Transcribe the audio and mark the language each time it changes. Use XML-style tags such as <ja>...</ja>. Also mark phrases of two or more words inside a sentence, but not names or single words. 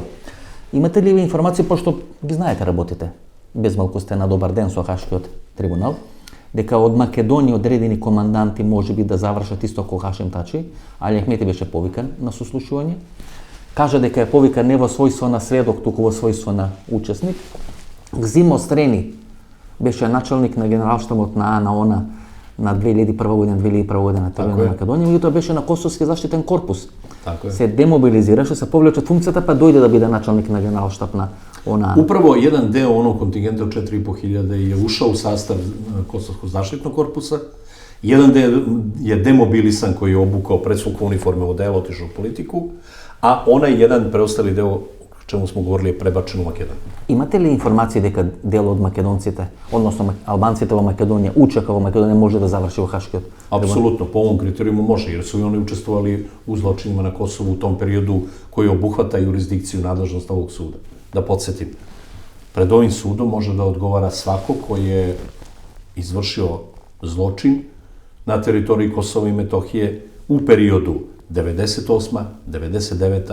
<mk>Имате ли ви информации, пошто ги знаете работите, без малку сте на добар ден со Хашкиот трибунал, дека од Македонија одредени команданти може би да завршат исто како Хашим Тачи, Али Ахмети беше повикан на сослушување. Кажа дека е повикан не во својство на сведок, туку во својство на учесник. Гзимо Стрени беше началник на генералштабот на ООН на 2001 година, 2001 година на Така е. Македонија, меѓутоа беше на Косовски заштитен корпус.</mk> <sr>Tako je.</sr> <mk>Се демобилизираше, се повлече од функцијата, па дојде да биде началник на генералштаб на ООН.</mk> <sr>Upravo jedan deo onog kontingenta od 4.500 je ušao u sastav Kosovskog zaštitnog korpusa, jedan deo je demobilisan koji je obukao predsvukao uniforme odelo, otišao u politiku, a onaj jedan preostali deo, o čemu smo govorili, je prebačen u Makedoniju.</sr> <mk>Имате ли информации дека дел од македонците, односно албанците во Македонија, учека во Македонија може да заврши во Хашкиот?</mk> <sr>Apsolutno, po ovom kriterijumu može, jer su i oni učestvovali u zločinima na Kosovu u tom periodu koji obuhvata jurisdikciju nadležnost ovog suda. Da podsjetim, pred ovim sudom može da odgovara svako koji je izvršio zločin na teritoriji Kosova i Metohije u periodu 98., 99.</sr>